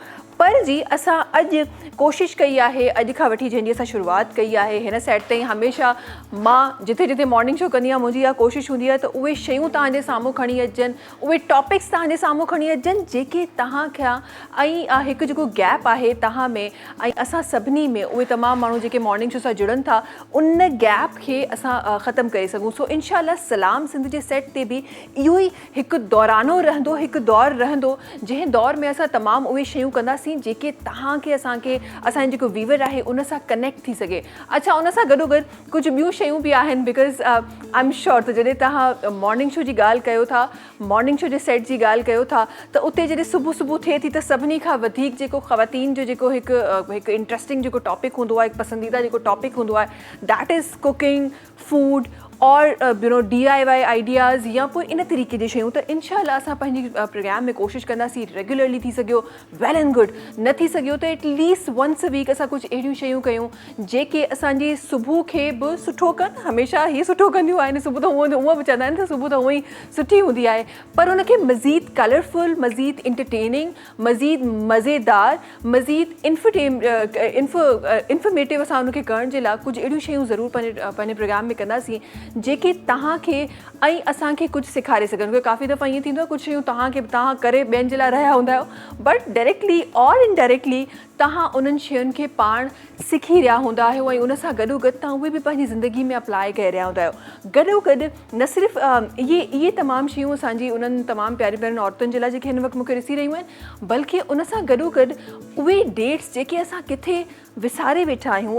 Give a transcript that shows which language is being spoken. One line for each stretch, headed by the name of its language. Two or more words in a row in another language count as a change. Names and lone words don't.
Sindhi: पर जी असां अॼु कोशिशि कई आहे, अॼु खां वठी जंहिंजी असां शुरूआति कई आहे हिन साइड ताईं, हमेशह मां जिथे जिथे
English: morning show
Sindhi: कंदी आहियां मुंहिंजी इहा कोशिशि हूंदी आहे त उहे शयूं तव्हांजे साम्हूं खणी अचनि, उहे टॉपिक्स तव्हांजे साम्हूं खणी अचनि जेके तव्हांखां ऐं हिकु जेको गैप आहे तव्हां में ऐं असां सभिनी में, उहे तमामु माण्हू जेके
English: morning show
Sindhi: सां जुड़नि था, उन गैप खे असां ख़तमु करे सघूं। सो इंशाल्लाह सलाम सिंध जे सेट ते बि इहो ई हिकु दौरानो रहंदो, हिकु दौर रहंदो जंहिं दौर में असां तमामु उहे शयूं कंदासीं जेके तव्हांखे असांखे असांजो जेको व्यूवर आहे उन सां कनेक्ट थी सघे। अच्छा, उन सां गॾोगॾु कुझु ॿियूं शयूं बि आहिनि,
English: because I am sure
Sindhi: त जॾहिं तव्हां
English: morning show
Sindhi: जी ॻाल्हि कयो था,
English: morning show
Sindhi: जे सेट जी ॻाल्हि कयो था, त उते जॾहिं सुबुह सुबुह थिए थी त सभिनी खां वधीक जेको ख़वातीन जो जेको हिकु इंट्रस्टिंग जेको टॉपिक हूंदो आहे, हिकु पसंदीदा जेको टॉपिक हूंदो आहे,
English: that is cooking, food
Sindhi: और
English: DIY ideas
Sindhi: या पोइ इन तरीक़े जी शयूं। त इंशाल्लाह असां पंहिंजी प्रोग्राम में कोशिशि कंदासीं रेगुलरली थी सघियो
English: well and good,
Sindhi: न थी सघियो त एटलीस्ट
English: once a week
Sindhi: असां कुझु अहिड़ियूं शयूं कयूं जेके असांजी सुबुह खे बि सुठो कनि। हमेशह ही सुठो कंदियूं आहिनि, सुबुह त हूअं बि चवंदा आहिनि त सुबुह त हूअं ई सुठी हूंदी आहे, पर उनखे मज़ीद कलरफुल, मज़ीद इंटरटेनिंग, मज़ीद मज़ेदार, मज़ीद इंफॉर्मेटिव असां उनखे करण जे लाइ कुझु अहिड़ियूं शयूं ज़रूरु पंहिंजे प्रोग्राम में कंदासीं जेके तव्हांखे ऐं असांखे कुझु सेखारे सघनि। उहे काफ़ी दफ़ा ईअं थींदो आहे कुझु शयूं तव्हां करे ॿियनि जे लाइ रहिया हूंदा आहियो,
English: but directly and indirectly
Sindhi: तव्हां उन्हनि शयुनि खे पाण सिखी रहिया हूंदा आहियो ऐं उन सां गॾोगॾु तव्हां उहे बि पंहिंजी ज़िंदगी में अप्लाई करे रहिया हूंदा आहियो। गॾोगॾु न सिर्फ़ु इहे तमामु शयूं असांजी उन्हनि तमामु प्यारी प्यारियुनि औरतुनि जे लाइ जेके हिन वक़्तु मूंखे ॾिसी रहियूं आहिनि, बल्कि उन सां गॾोगॾु उहे डेट्स जेके असां किथे विसारे वेठा आहियूं।